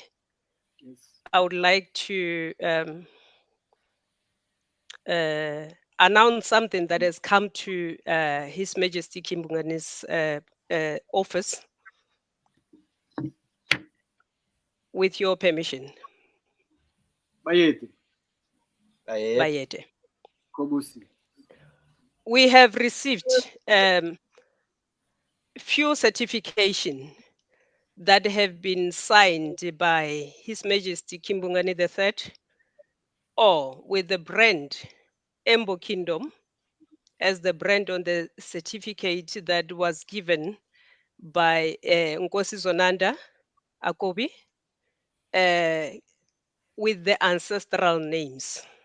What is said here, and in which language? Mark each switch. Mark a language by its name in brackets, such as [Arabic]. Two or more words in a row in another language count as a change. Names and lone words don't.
[English] Yes. I would like to announce something that has come to His Majesty King Bungane's office. With your permission. Bayete. Bayete. Kobusi. We have received few certification that have been signed by His Majesty King Bungane III, or with the brand EMBO Kingdom as the brand on the certificate that was given by Nkosi Zonanda Akobi with the ancestral names.